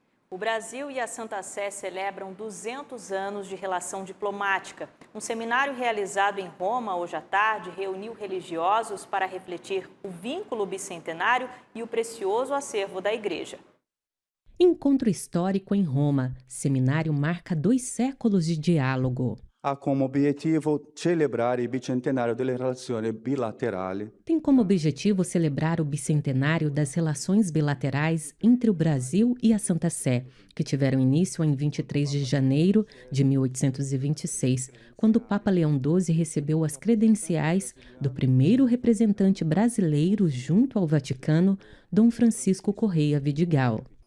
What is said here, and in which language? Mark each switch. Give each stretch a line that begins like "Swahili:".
Portuguese: O Brasil e a Santa Sé celebram 200 anos de relação diplomática. Um seminário realizado em Roma hoje à tarde reuniu religiosos para refletir o vínculo bicentenário e o precioso acervo da Igreja. Encontro histórico em Roma. Seminário marca 2 séculos de diálogo.
Italian: Ha como obiettivo celebrare il bicentenario delle relazioni bilaterali.
Portuguese: Tem como objetivo celebrar o bicentenário das relações bilaterais entre o Brasil e a Santa Sé, que tiveram início em 23 de janeiro de 1826, quando o Papa Leão XII recebeu as credenciais do primeiro representante brasileiro junto ao Vaticano, Dom Francisco Correia Vidigal.